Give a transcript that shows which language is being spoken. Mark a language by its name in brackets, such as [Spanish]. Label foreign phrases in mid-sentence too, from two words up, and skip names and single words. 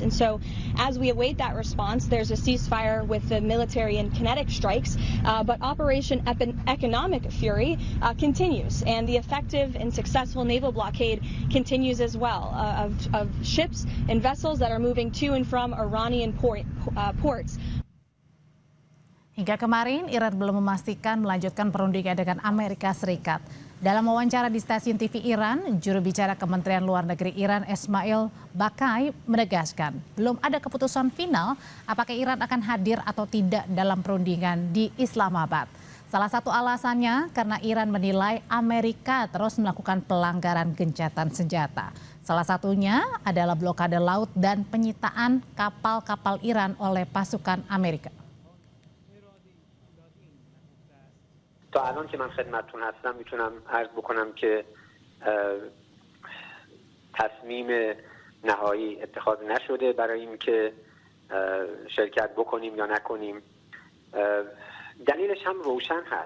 [English] And so as we await that response, there's a ceasefire with the military and kinetic strikes, but Operation Economic Fury continues. And the effective and successful naval blockade continues as well of ships and vessels that are moving to and from Iranian ports. [Indonesian] Hingga kemarin, Iran belum memastikan melanjutkan perundingan dengan Amerika Serikat. Dalam wawancara di stasiun TV Iran, juru bicara Kementerian Luar Negeri Iran Esmail Bakai menegaskan belum ada keputusan final apakah Iran akan hadir atau tidak dalam perundingan di Islamabad. Salah satu alasannya karena Iran menilai Amerika terus melakukan pelanggaran gencatan senjata. Salah satunya adalah blokade laut dan penyitaan kapal-kapal Iran oleh pasukan Amerika. [Persian] تا الان که من خدمتتون هستم میتونم عرض بکنم که تصمیم نهایی اتخاذ نشده برای اینکه شرکت بکنیم یا نکنیم. دلیلش هم روشن هست.